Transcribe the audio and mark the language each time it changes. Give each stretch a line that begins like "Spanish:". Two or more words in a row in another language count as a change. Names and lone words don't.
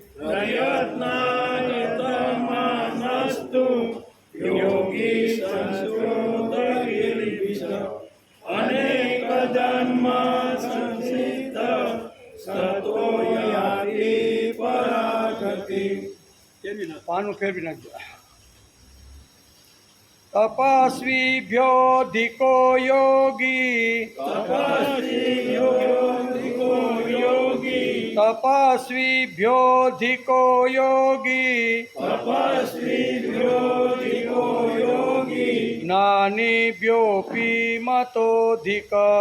Sanskrit: प्रयत्नाद्यत्मानस्तु योगी संशोध किल्बिष अनेक जन्म संसिद्ध ततो याति परं
Gujarati: પાનું ફેરવી નાખજો.
Sanskrit: તપસ્વીભ્યોધિકો યોગી તપસ્વીભ્યોધિકો યોગી જ્ઞાનીભ્યોऽપી મતોऽધિક